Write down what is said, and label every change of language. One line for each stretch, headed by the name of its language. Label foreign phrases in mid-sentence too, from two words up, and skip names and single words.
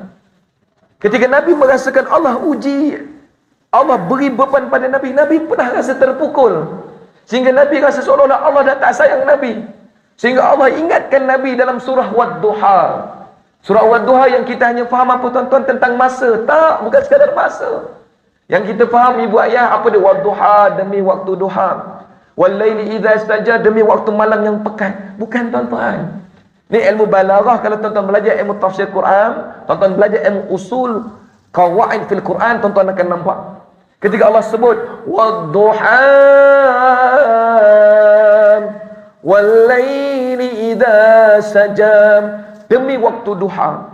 Malay: Ketika Nabi merasakan Allah uji, Allah beri beban pada Nabi, Nabi pernah rasa terpukul. Sehingga Nabi rasa seolah-olah Allah dah tak sayang Nabi. Sehingga Allah ingatkan Nabi dalam surah Wad-Duha. Surah Wad-Duha yang kita hanya faham apa tuan-tuan tentang masa. Tak, bukan sekadar masa. Yang kita faham ibu ayah apa dia? Wad-Duha, demi waktu duha.
Arabic: والليل إذا سجى,
Malay: demi waktu malam yang pekat. Bukan tuan-tuan. Ni ilmu balaghah. Kalau tuan-tuan belajar ilmu tafsir Quran, tuan-tuan belajar ilmu usul
Arabic: قواعد في القرآن,
Malay: tuan-tuan akan nampak. Ketika Allah sebut
Arabic: والضحى والليل إذا سجى,
Malay: demi waktu duha.